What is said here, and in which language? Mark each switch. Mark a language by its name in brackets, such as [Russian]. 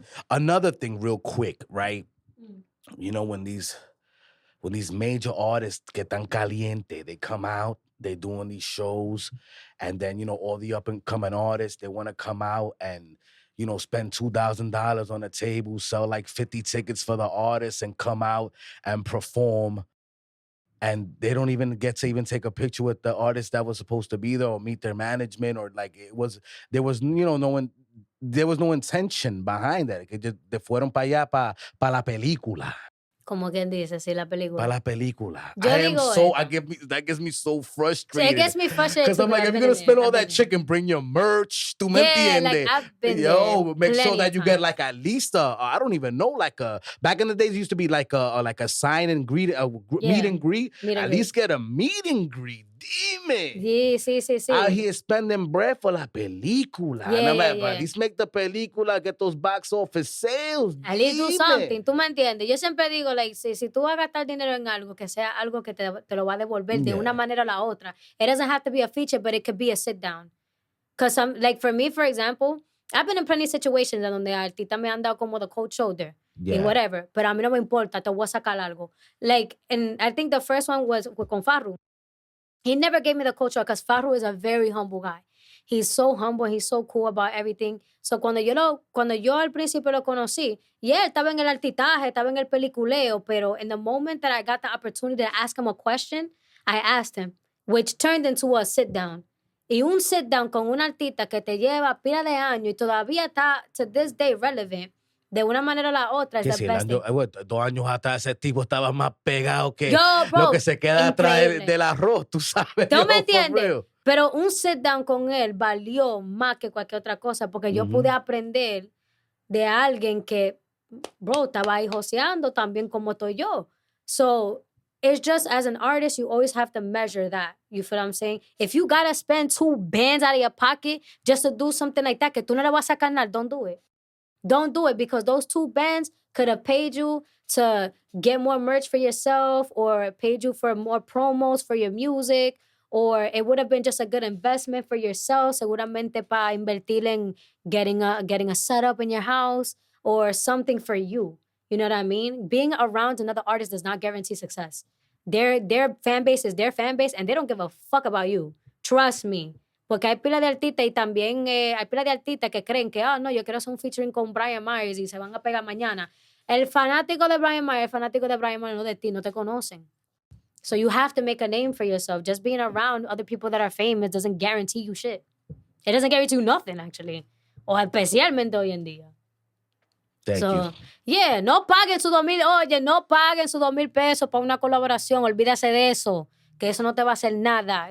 [English] Another thing real quick, right? You know, when these major artists get [Spanish] tan caliente, [English] they come out, they doing these shows, and then, you know, all the up and coming artists, they want to come out and, you know, spend $2,000 on a table, sell like 50 tickets for the artists and come out and perform. And they don't even get to even take a picture with the artist that was supposed to be there or meet their management, or like there was, you know, there was no intention behind that. [Spanish] Que te fueron para allá para la película. Como quien dice, sí, la película. Para la película. Yo digo [English] that gets me so frustrated. So it gets me frustrated. Because I'm like, if you're going to spend all that chicken, bring your merch. [Spanish] Tú me entiendes? [English] Like, I've been Yo, make sure that you times. get like at least I don't even know, like back in the days, it used to be like a sign and greet, meet and greet. At least get a meet and greet. [Spanish] Dime. Sí. [English] Out here spending bread for [Spanish] la película. [English] Yeah, and I'm like, yeah. at least make the película, get those box office sales. At least do [Spanish] Dime. something. Tú me entiendes. Yo siempre digo, like, si tú vas a gastar dinero en algo, que sea algo que te lo va a devolver de una manera o la otra. [English] It doesn't have to be a feature, but it could be a sit down. Because like for me, for example, I've been in plenty of situations [Spanish] donde artistas me han dado como [English] the cold shoulder. Y whatever. [Spanish] Pero a mí no me importa, te voy a sacar algo. [English] Like, and I think the first one was con Farru. He never gave me the cold shoulder because Farru is a very humble guy. He's so humble, he's so cool about everything. So [Spanish] cuando yo al principio lo conocí, él estaba en el artitaje, estaba en el peliculeo, pero [English] in the moment that I got the opportunity to ask him a question, I asked him, which turned into a sit down. [Spanish] Y un sit down con un artista que te lleva pila de años y todavía está, [English] to this day, relevant. [Spanish] De una manera o la otra, es [English] the best thing. [Spanish] 2 años atrás ese tipo estaba más pegado que [English] bro, [Spanish] lo que se queda atrás increíble. del arroz, tú sabes. ¿Tú me entiendes? Pero un sit down con él valió más que cualquier otra cosa porque yo pude aprender de alguien que, bro, estaba ahí joseando también como estoy yo. [English] So, it's just as an artist, you always have to measure that. You feel what I'm saying? If you gotta spend 2 bands out of your pocket just to do something like that, [Spanish] que tú no le vas a sacar nada, [English] don't do it. Don't do it because those 2 bands could have paid you to get more merch for yourself or paid you for more promos for your music, or it would have been just a good investment for yourself, [Spanish] seguramente para invertir en [English] getting a setup in your house or something for you. You know what I mean? Being around another artist does not guarantee success. Their fan base is their fan base and they don't give a fuck about you. Trust me. [Spanish] Porque hay pila de artistas y también hay pila de artistas que creen que, no, yo quiero hacer un featuring con Brian Myers y se van a pegar mañana. El fanático de Brian Myers no de ti, no te conocen. [English] So you have to make a name for yourself. Just being around other people that are famous doesn't guarantee you shit. It doesn't guarantee you nothing, actually. [Spanish] O especialmente hoy en día. [English] Thank you. [Spanish] Yeah, no paguen sus 2,000, oye, no paguen sus 2,000 pesos para una colaboración. Olvídase de eso, que eso no te va a hacer nada.